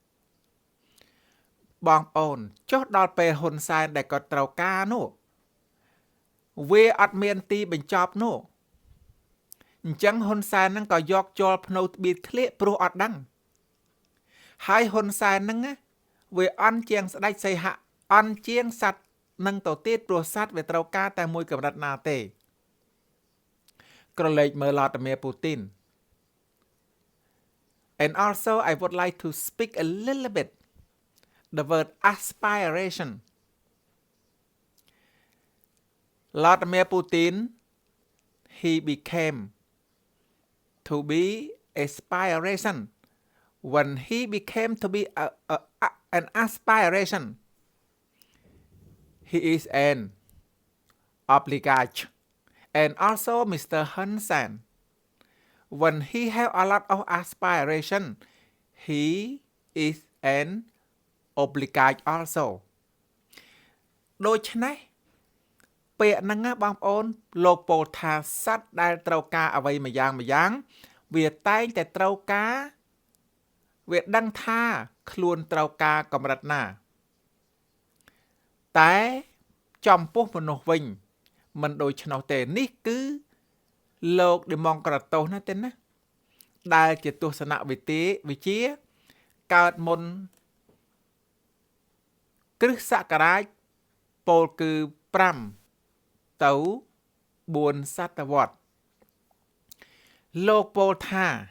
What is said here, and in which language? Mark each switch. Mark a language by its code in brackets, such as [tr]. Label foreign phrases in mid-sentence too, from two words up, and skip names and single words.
[km] បងប្អូនចុះដល់ពេលហ៊ុនសែនដែលគាត់ត្រូវការនោះវាអត់មានទីបញ្ចប់នោះអញ្ចឹងហ៊ុនសែនហ្នឹងក៏យកចូលភ្នៅទ្បៀតឃ្លាព្រោះអត់ដឹងហើយហ៊ុនសែនហ្នឹងវាអន់ជាងស្ដេចសីហៈអន់ជាងសត្វនឹងទៅទៀតព្រោះសត្វវាត្រូវការតែមួយកម្រិតណាទេ ក្រឡេកមើលឡាឌីមៀពូទីន [en] And also I would like to speak a little bit the word aspiration Vladimir Putin he became to be aspiration when he became to be an aspiration he is an obligate and also Mr. Hun Sen when he have a lot of aspiration he is an obligate also [km] ដូច្នេះពាក្យហ្នឹងណាបងប្អូនលោកពោលថាសត្វដែលត្រូវការអ្វីម្យ៉ាងវាតែងតែត្រូវការវាដឹងថាខ្លួនត្រូវការកម្រិតណា តែចំពោះមនុស្សវិញមិនដូច្នោះទេនេះគឺលោកឌីម៉ង់ក្រាតូសណាទេណាដែលជាទស្សនវិជ្ជាកើតមុនគ្រិស្តសករាជពោលគឺ5ទៅ4សតវត្សលោកពោលថា